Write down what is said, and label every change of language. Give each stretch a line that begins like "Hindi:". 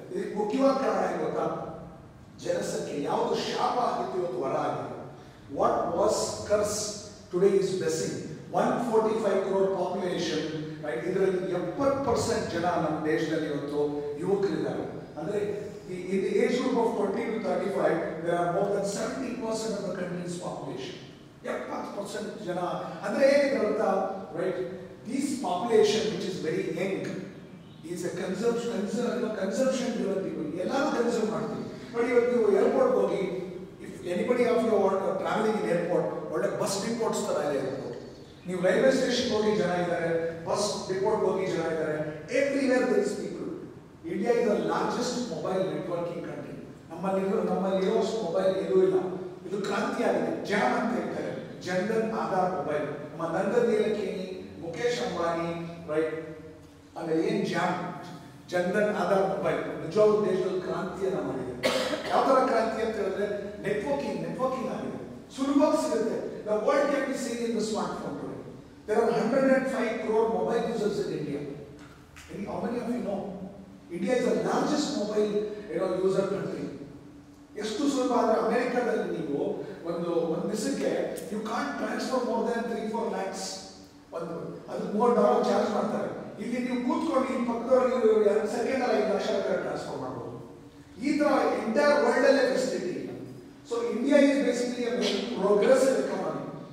Kannada: ಇದಕ್ಕೆ ಮುಖ್ಯವಾದ ಕಾರಣ ಏನು ಗೊತ್ತಾ? ಜನಸಂಖ್ಯೆ. ಯಾವುದು ಶಾಪ ಆಗಿತ್ತು ಇವತ್ತು ವರ ಆಗಿದೆ.
English: What was curse today is blessing.
Kannada: 145 crore population, right? ಇದರಲ್ಲಿ 70% ಜನ ನಮ್ಮ ದೇಶದಲ್ಲಿ ಇವತ್ತು ಯುವಕರಿದ್ದಾರೆ.
English: ಅಂದ್ರೆ in the age group of 20 to 35, there are more than 70% of the country's population.
Kannada: 70% ಜನ ಅಂದ್ರೆ ಏನಿದೆ ಗೊತ್ತಾ, right?
English: This population which is very young is a consumption driven people.
Kannada: ಎಲ್ಲರೂ ಕನ್ಸ್ಯೂಮ್ ಮಾಡ್ತೀವಿ.
English: but
Kannada: ಇವತ್ತು ನೀವು ಏರ್ಪೋರ್ಟ್ ಹೋಗಿ,
English: if anybody of you want travelling in airport,
Kannada: ಒಳ್ಳೆ ಬಸ್ ಡಿಪೋಟ್ಸ್ ತರ ಇದೆ ಇರ್ಬೋದು. ನೀವು ರೈಲ್ವೆ ಸ್ಟೇಷನ್ ಹೋಗಿ ಜನ ಇದ್ದಾರೆ, ಬಸ್ ಡಿಪೋಟ್ ಹೋಗಿ ಜನ ಇದ್ದಾರೆ,
English: Everywhere there is people. India is the largest mobile networking country.
Kannada: ನಮ್ಮಲ್ಲಿರೋ ಮೊಬೈಲ್ ಎಲ್ಲೂ ಇಲ್ಲ. ಇದು ಕ್ರಾಂತಿ ಆಗಿದೆ. ಜಾಮ್ ಅಂತ ಹೇಳ್ತಾರೆ, ಜನಧನ್ ಆಧಾರ್ ಮೊಬೈಲ್. ನಮ್ಮ ನಂದನ್ ನೀಲಕೇಣಿ, ಮುಖೇಶ್ ಅಂಬಾನಿ, ರೈಟ್, ಆಮೇಲೆ ಏನ್ ಜಾಮ್, ಜನಧನ್ ಆಧಾರ್ ಮೊಬೈಲ್ ನಿಜವಾದ ದೇಶದಲ್ಲಿ ಕ್ರಾಂತಿಯನ್ನ ಮಾಡಿದೆ. ಯಾವ ತರ ಕ್ರಾಂತಿ ಅಂತ ಹೇಳಿದ್ರೆ, ನೆಟ್ವರ್ಕಿಂಗ್ ಆಗಿದೆ, ಸುಲಭವಾಗಿ ಸಿಗುತ್ತೆ.
English: The world can be seen in the smartphone today. There are 105 crore mobile users in India. How many of you know? India is the largest mobile user country.
Kannada: ಎಷ್ಟು ಸುಲಭ ಅಂದ್ರೆ, ಅಮೆರಿಕಾದಲ್ಲಿ ನೀವು ಒಂದು ದಿವಸಕ್ಕೆ
English: You can't transfer more than 3-4 lakhs.
Kannada: ಅದಕ್ಕೆ $3 charge ಮಾಡ್ತಾರೆ. ಇಲ್ಲಿ ನೀವು ಕೂತ್ಕೊಂಡು ಈ ಪಕ್ಕದವ್ರಿಗೆ 2 ಸೆಕೆಂಡ್ ಅಲ್ಲಿ 5 ಲಕ್ಷ ಟ್ರಾನ್ಸ್ಫರ್ ಮಾಡಬಹುದು. ಈ ತರ ಎಂಟೈರ್ ವರ್ಲ್ಡ್ ಅಲ್ಲೇ ಫೆಸಿಲಿಟಿ ಇಲ್ಲ.
English: So India is basically a very progressive economy.